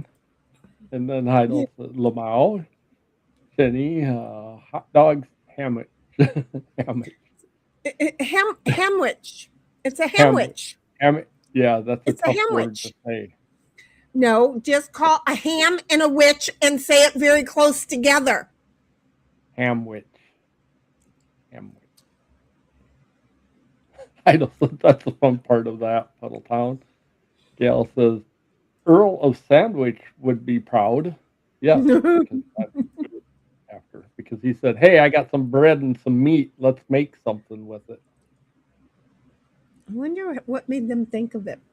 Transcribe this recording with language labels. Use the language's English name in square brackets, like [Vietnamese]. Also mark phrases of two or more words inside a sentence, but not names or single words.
[English] And then Heidel said, Lamau, Chenny, hot dogs, hammock. Hammock. Hamwich. It's a Hammock. hamwich. Hammock. Yeah, that's a It's a tough word hamwich. to say. No, just call a ham and a witch and say it very close together. Hamwich. Hamwich. Heidel said, that's the fun part of that, Puddletown. Gail says, Earl of Sandwich would be proud. Yes, because he said, hey, I got some bread and some meat. Let's make something with it. I wonder what made them think of it.